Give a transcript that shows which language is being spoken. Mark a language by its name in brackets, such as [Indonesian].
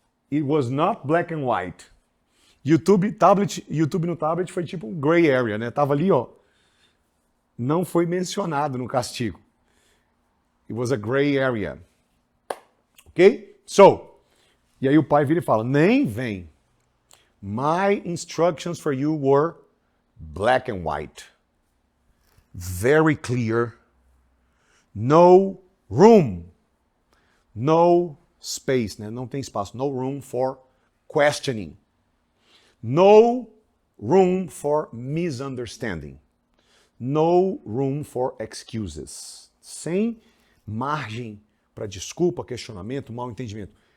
[English] It was not black and white. [Portuguese] YouTube no tablet foi tipo um gray area, né? Tava ali, ó. Não foi mencionado no castigo. [English] It was a gray area. Ok? [Portuguese] So, e aí o pai vira e fala, nem vem. [English] My instructions for you were black and white. Very clear. No room. No space, [Portuguese] né? Não tem espaço. [English] No room for questioning. No room for misunderstanding. No room for excuses. [Portuguese] Sem margem para desculpa, questionamento, mal entendimento.